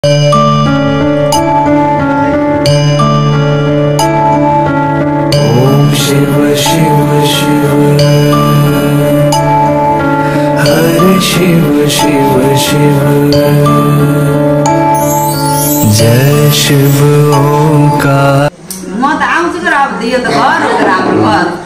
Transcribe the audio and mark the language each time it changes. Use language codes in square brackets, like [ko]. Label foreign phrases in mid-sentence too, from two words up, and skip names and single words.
[hi] शिव शिव शिव हरे शिव शिव शिव जय शिव ओंकार। [ne] म त आउँछु तर अब यो त घर हो तर हाम्रो घर